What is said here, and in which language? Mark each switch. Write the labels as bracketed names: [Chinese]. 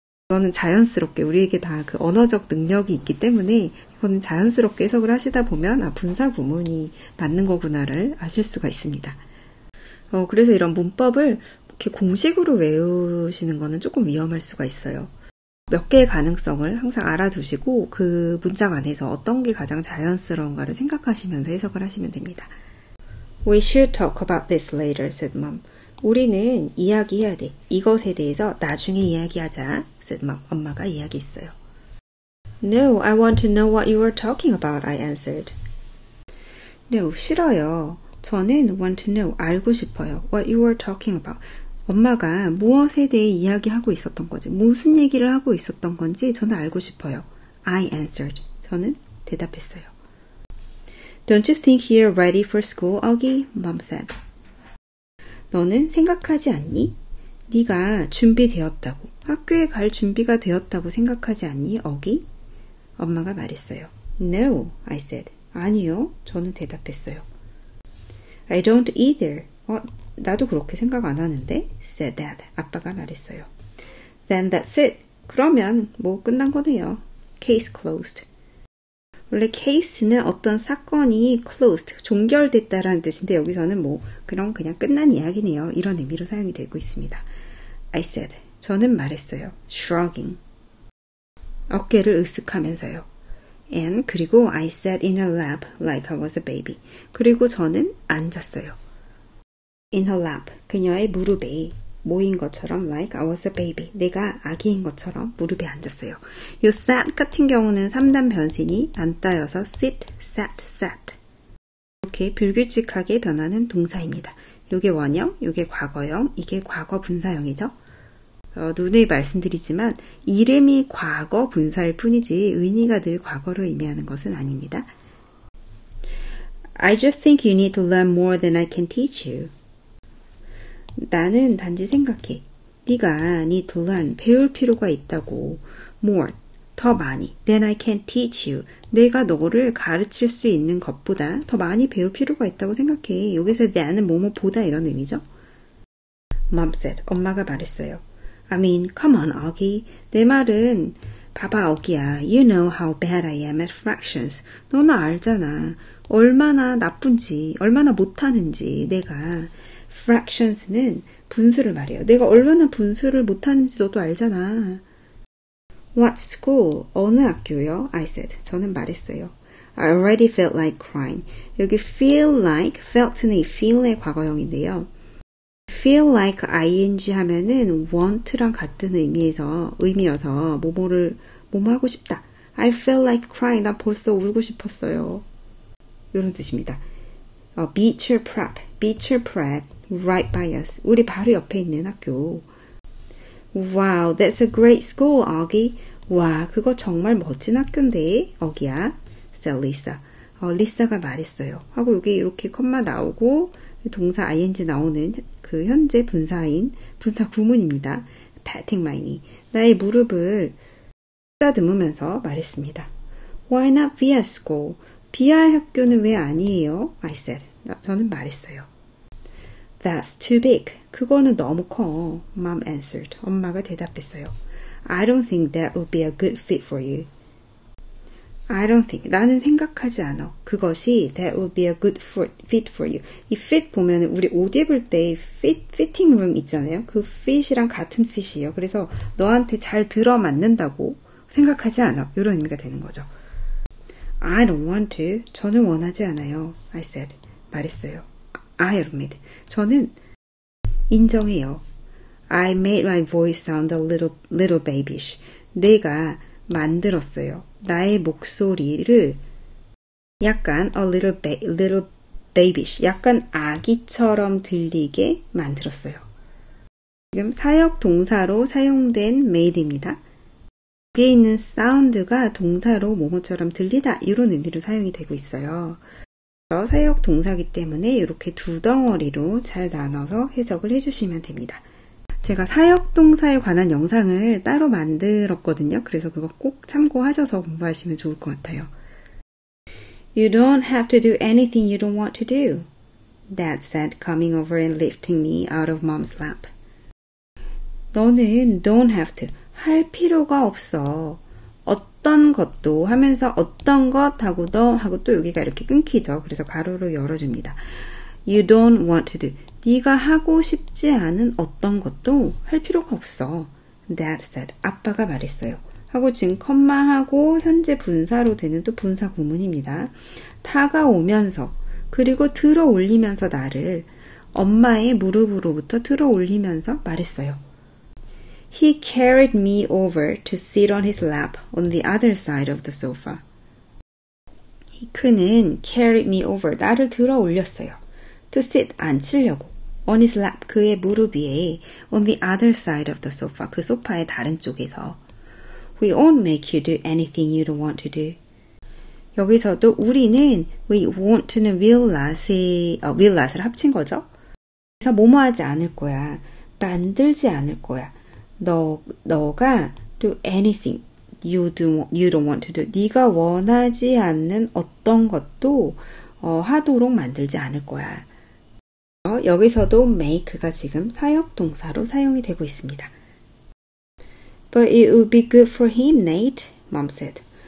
[Korean] 이거는 자연스럽게 우리에게 다 그 언어적 능력이 있기 때문에 이거는 자연스럽게 해석을 하시다 보면 분사 구문이 맞는 거구나를 아실 수가 있습니다. 그래서 이런 문법을 이렇게 공식으로 외우시는 거는 조금 위험할 수가 있어요. 몇 개의 가능성을 항상 알아두시고 그 문장 안에서 어떤 게 가장 자연스러운가를 생각하시면서 해석을 하시면 됩니다. [English] We should talk about this later, said Mom. [Korean] 우리는 이야기해야 돼. 이것에 대해서 나중에 이야기하자, [English] said Mom. [Korean] 엄마가 이야기했어요. [English] No, I want to know what you were talking about, I answered. No, [Korean] 싫어요. 저는 [English] want to know, [Korean] 알고 싶어요. [English] What you were talking about. [Korean] 엄마가 무엇에 대해 이야기하고 있었던 건지, 무슨 얘기를 하고 있었던 건지 저는 알고 싶어요. [English] I answered. [Korean] 저는 대답했어요. [English] Don't you think you're ready for school, Augie? Mom said. [Korean] 너는 생각하지 않니? 네가 준비되었다고, 학교에 갈 준비가 되었다고 생각하지 않니, Augie? 엄마가 말했어요. [English] No, I said. [Korean] 아니요, 저는 대답했어요. [English] I don't either. [Korean] 나도 그렇게 생각 안 하는데, [English] said Dad. [Korean] 아빠가 말했어요. [English] Then that's it. [Korean] 그러면 끝난 거네요. [English] Case closed. [Korean] 원래 case는 어떤 사건이 closed, 종결됐다라는 뜻인데 여기서는 뭐 그냥 끝난 이야기네요. 이런 의미로 사용이 되고 있습니다. [English] I said, [Korean] 저는 말했어요. [English] shrugging, [Korean] 어깨를 으쓱하면서요. [English] And [Korean] 그리고 [English] I sat in her lap like I was a baby. [Korean] 그리고 저는 앉았어요. [English] In her lap, [Korean] 그녀의 무릎에 모인 것처럼 [English] like I was a baby. [Korean] 내가 아기인 것처럼 무릎에 앉았어요. 요 sat 같은 경우는 3단 변신이 앉다여서 [English] sit, sat, sat. [Korean] 이렇게 불규칙하게 변하는 동사입니다. 요게 원형, 요게 과거형, 이게 과거 분사형이죠. 누누이 말씀드리지만 이름이 과거 분사일 뿐이지 의미가 늘 과거로 의미하는 것은 아닙니다. [English] I just think you need to learn more than I can teach you. [Korean] 나는 단지 생각해. 네가 [English] need to learn, [Korean] 배울 필요가 있다고. [English] more, [Korean] 더 많이. [English] than I can teach you. [Korean] 내가 너를 가르칠 수 있는 것보다 더 많이 배울 필요가 있다고 생각해. 여기서 than은 뭐뭐보다 이런 의미죠. [English] Mom said, [Korean] 엄마가 말했어요. [English] I mean, come on, Augie. [Korean] 내 말은 봐봐, 아기야. [English] You know how bad I am at fractions. [Korean] 너는 알잖아. 얼마나 나쁜지, 얼마나 못하는지 내가. fractions는 분수를 말해요. 내가 얼마나 분수를 못하는지 너도 알잖아. [English] What school? [Korean] 어느 학교요? [English] I said. [Korean] 저는 말했어요. [English] I already felt like crying. [Korean] 여기 feel like, felt는 이 feel의 과거형인데요. feel like ing 하면은 want랑 같은 의미여서 뭐뭐 하고 싶다. [English] I feel like crying. [Korean] 나 벌써 울고 싶었어요. 이런 뜻입니다. [English] Beecher Prep, right by us. [Korean] 우리 바로 옆에 있는 학교. [English] Wow, that's a great school, Augie. [Korean] 와, 그거 정말 멋진 학교인데, 어기야. [English] said Lisa. [Korean] 리사가 말했어요. 하고 여기 이렇게 컴마 나오고 동사 ing 나오는 그 현재 분사인 분사 구문입니다. [English] patting my knee. [Korean] 나의 무릎을 쓰다듬으면서 말했습니다. [English] Why not via school? [Korean] 비아 학교는 왜 아니에요? [English] I said. [Korean] 저는 말했어요. [English] That's too big. [Korean] 그거는 너무 커. [English] Mom answered. [Korean] 엄마가 대답했어요. [English] I don't think that would be a good fit for you. I don't think. [Korean] 나는 생각하지 않아. 그것이 [English] that would be a good fit for you. [Korean] 이 fit 보면 우리 옷 입을 때 fitting room 있잖아요. 그 fit이랑 같은 fit이에요. 그래서 너한테 잘 들어맞는다고 생각하지 않아. 이런 의미가 되는 거죠. [English] I don't want to. [Korean] 저는 원하지 않아요. [English] I said. [Korean] 말했어요. [English] I admit. [Korean] 저는 인정해요. [English] I made my voice sound a little babyish. [Korean] 내가 만들었어요. 나의 목소리를 약간 [English] a little babyish, [Korean] 약간 아기처럼 들리게 만들었어요. 지금 사역 동사로 사용된 made입니다. 여기에 있는 사운드가 동사로 뭐뭐처럼 들리다 이런 의미로 사용이 되고 있어요. 사역 동사이기 때문에 이렇게 두 덩어리로 잘 나눠서 해석을 해주시면 됩니다. 제가 사역 동사에 관한 영상을 따로 만들었거든요. 그래서 그거 꼭 참고하셔서 공부하시면 좋을 것 같아요. [English] You don't have to do anything you don't want to do. Dad said, coming over and lifting me out of Mom's lap. [Korean] 너는 [English] don't have to. [Korean] 할 필요가 없어. 어떤 것도 하면서 어떤 것 하고 너 하고 또 여기가 이렇게 끊기죠. 그래서 가로로 열어줍니다. [English] You don't want to do. [Korean] 네가 하고 싶지 않은 어떤 것도 할 필요가 없어. [English] Dad said. [Korean] 아빠가 말했어요. 하고 지금 컴마하고 현재 분사로 되는 또 분사 구문입니다. 다가오면서 그리고 들어 올리면서 나를 엄마의 무릎으로부터 들어 올리면서 말했어요. [English] He carried me over to sit on his lap on the other side of the sofa. [Korean] 그는 [English] carried me over, [Korean] 나를 들어 올렸어요. [English] To sit, [Korean] 앉히려고. [English] On his lap, [Korean] 그의 무릎 위에. [English] On the other side of the sofa, [Korean] 그 소파의 다른 쪽에서. [English] We won't make you do anything you don't want to do. [Korean] 여기서도 우리는 we won't는 willnot을 합친 거죠. 그래서 뭐뭐 하지 않을 거야. 만들지 않을 거야. 너가 [English] do anything you don't want to do. [Korean] 네가 원하지 않는 어떤 것도 하도록 만들지 않을 거야. 여기서도 make가 지금 사역 동사로 사용이 되고 있습니다. [English] But it would be good for him, Nate, Mom said.